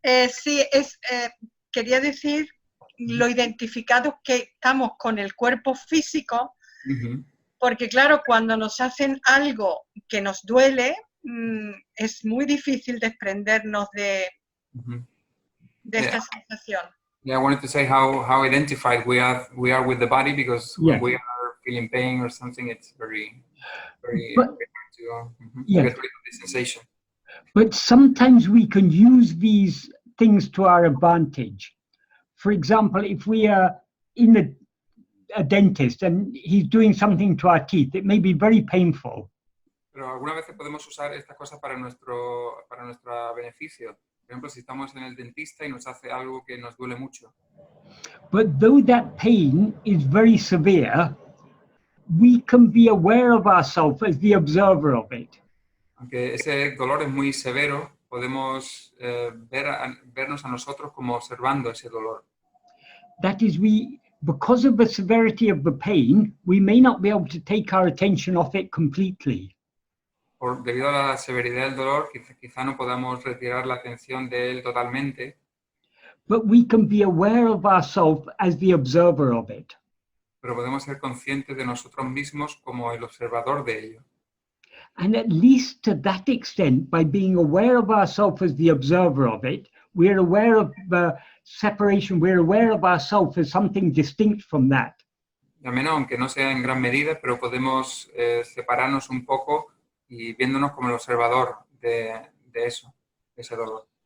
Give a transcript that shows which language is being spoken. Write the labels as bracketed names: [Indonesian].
[Spanish] Sí, quería decir lo identificados que estamos con el cuerpo físico, porque claro, cuando nos hacen algo que nos duele, es muy difícil desprendernos de esta sensación. [English] Yeah, I wanted to say how identified we are with the body, because when we are feeling pain or something, it's very hard to get rid of the sensation. But sometimes we can use these things to our advantage. For example, if we are in a dentist and he's doing something to our teeth, it may be very painful. [Spanish] Pero algunas veces podemos usar estas cosas para nuestro beneficio. Por ejemplo, si estamos en el dentista y nos hace algo que nos duele mucho. [English] But though that pain is very severe, we can be aware of ourselves as the observer of it. [Spanish] Aunque ese dolor es muy severo, podemos vernos a nosotros como observando ese dolor. [English] That is, because of the severity of the pain, we may not be able to take our attention off it completely. [Spanish] Debido a la severidad del dolor, quizá no podamos retirar la atención de él totalmente. [English] But we can be aware of ourselves as the observer of it. [Spanish] Pero podemos ser conscientes de nosotros mismos como el observador de ello. [English] And at least to that extent, by being aware of ourselves as the observer of it, we're aware of the separation, we're aware of ourselves as something distinct from that. [Spanish] Y al menos, aunque no sea en gran medida, pero podemos separarnos un poco y viéndonos como el observador de eso, de ese dolor.